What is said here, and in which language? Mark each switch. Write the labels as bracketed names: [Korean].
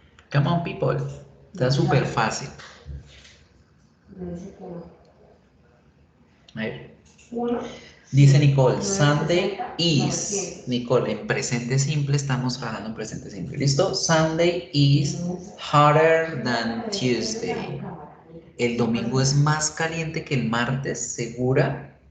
[English] Come on, people. [Spanish] Está súper fácil. A ver. Dice Nicole, [English] Sunday is. [Spanish] Nicole, en presente simple estamos trabajando en presente simple. ¿Listo? [English] Sunday is hotter than Tuesday. [Spanish] El domingo es más caliente que el martes, ¿segura?